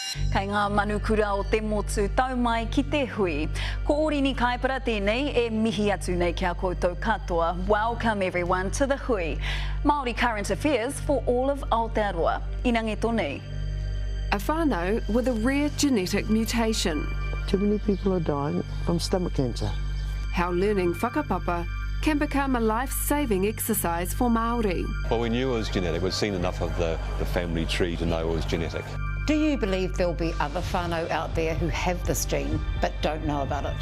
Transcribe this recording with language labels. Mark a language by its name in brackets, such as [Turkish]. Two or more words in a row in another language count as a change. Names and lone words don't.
[Māori] Kei ngā manukura o te motu tau mai ki te hui. Ko orini kaipara tēnei e mihi atu nei kia koutou katoa. [English] Welcome everyone to the hui. Māori current affairs for all of Aotearoa. [Māori] Inange tōnei. [English] A whanau with a rare genetic mutation. Too many people are dying from stomach cancer. How learning whakapapa can become a life-saving exercise for Māori. Well, we knew it was genetic. We'd seen enough of the family tree to know it was genetic. Do you believe there'll be other whanau out there who have this gene but don't know about it?